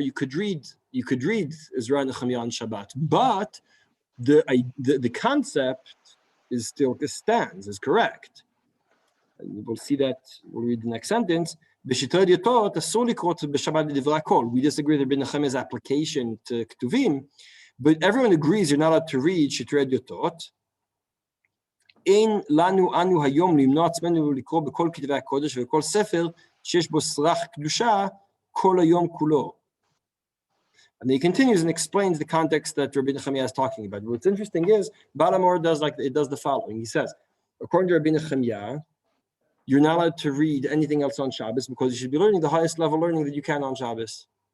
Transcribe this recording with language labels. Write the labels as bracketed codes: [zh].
[en] You could read Ezra Nechemia on Shabbat, but the concept is still stands, is correct. And we'll see that. We'll read the next sentence. We disagree with Rabbi Nechemia's application to Ketuvim, but everyone agrees you're not allowed to read Shiur Yotot. [he] אין לנו אנו היום למנוע עצמנו לקרוא בכל כתבי הקודש ובכל ספר שיש בו סרח קדושה כל היום כולו. [en] And he continues and explains the context that Rabbi Nechemia is talking about. What's interesting is Baal HaMaor does the following. He says, according to Rabbi Nechemia, you're not allowed to read anything else on Shabbos because you should be learning the highest level learning that you can on Shabbos.